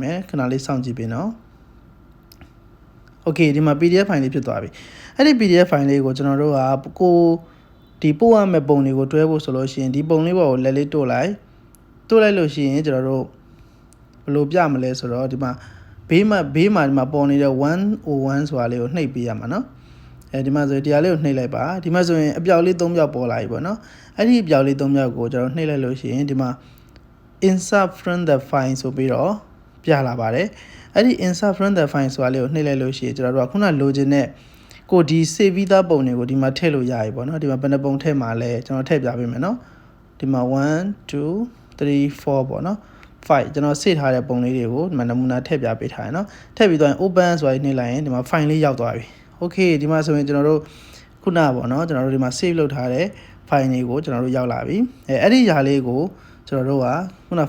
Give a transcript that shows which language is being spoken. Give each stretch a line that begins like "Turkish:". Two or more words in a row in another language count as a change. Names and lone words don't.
Burmese: မယ်ခဏလေးစောင့်ကြည့်ပေးနော်โอเคဒီမှာ
English: pdf file
Burmese: လေးဖြစ်သွားပြီအဲ့ဒီ
English: pdf file
Burmese: လေးကိုကျွန်တော်တို့ကကိုဒီပို့ရမယ့်ပုံတွေကိုတွဲဖို့ဆိုလို့ရှိရင်ဒီပုံလေးပေါ်ကိုလက်လေးတို့လိုက်လို့ရှိရင်ကျွန်တော်တို့ဘယ်လိုပြမလဲဆိုတော့ဒီမှာဘေးမှာဒီမှာပေါ်နေတဲ့101ဆိုတာလေးကိုနှိပ်ပေးရမှာနော်ဒီမှာဆိုတရားလေးကိုနှိပ်လိုက်ပါဒီမှာဆိုရင်အပြောက်လေး3ပြောက်ပေါ်လာပြီပေါ့နော်အဲ့ဒီအပြောက်လေး3ပြောက်ကိုကျွန်တော်နှိပ်လိုက်လို့ရှိရင်ဒီမှာ
English: insert from the file
Burmese: ဆိုပြီးတော့ပြလာပါတယ်အဲ့ဒီ
English: insert from the file
Burmese: ဆိုတာလေးကိုနှိပ်လိုက်လို့ရှိရင်ကျွန်တော်တို့ကခုနလိုချင်တဲ့ကိုဒီ save ပြီးသားပုံတွေကိုဒီမှာထည့်လို့ရပြီပေါ့နော်ဒီမှာဘယ်နှပုံထည့်မှာလဲကျွန်တော်ထည့်ပြပေးမယ်နော်ဒီမှာ1 2 3 4ပေါ့နော်5ကျွန်တော် save ထားတဲ့ပုံလေးတွေကိုဒီမှာ နမူနာထည့်ပြပေးထားရနော်ထည့်ပြီးတော့ open ဆိုတာနှိပ်လိုက်ရင်ဒီမှာ file လေးရောက်သွားပြီ okay ဒီမှာဆိုရင်ကျွန်တော်တို့ခုနပေါ့နော်ကျွန်တော်တို့ဒီမှာ save လုပ်ထားတဲ့ file တွေကိုကျွန်တော်တို့ရောက်လာပြီအဲ့ဒီຢာလေးကိုကျွန်တော်တို့ကခုန